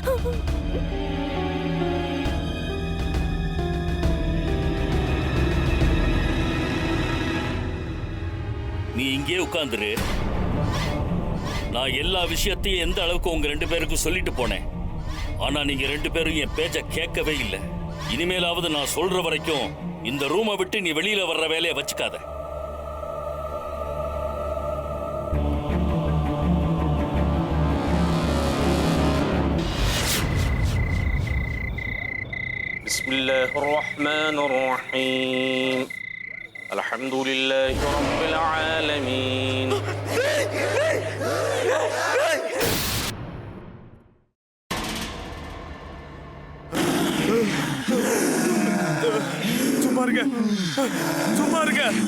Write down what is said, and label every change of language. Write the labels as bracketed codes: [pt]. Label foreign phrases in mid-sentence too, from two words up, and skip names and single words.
[ta] நீ இங்கே உட்கார்ந்துரு. நான் எல்லா விஷயத்தையும் எந்த அளவுக்கு உங்க 2 பேருக்கும் சொல்லிட்டு போனேன். ஆனா நீங்க 2 பேரும் என் பேச்ச கேட்கவே இல்லை. இனிமேலாவது நான் சொல்ற வரைக்கும் இந்த ரூமை விட்டு நீ வெளியில வர்ற வேலையை வச்சுக்காத. [ar] بسم الله الرحمن الرحيم الحمد لله رب العالمين [ta] சும்மா இருங்க, சும்மா இருங்க.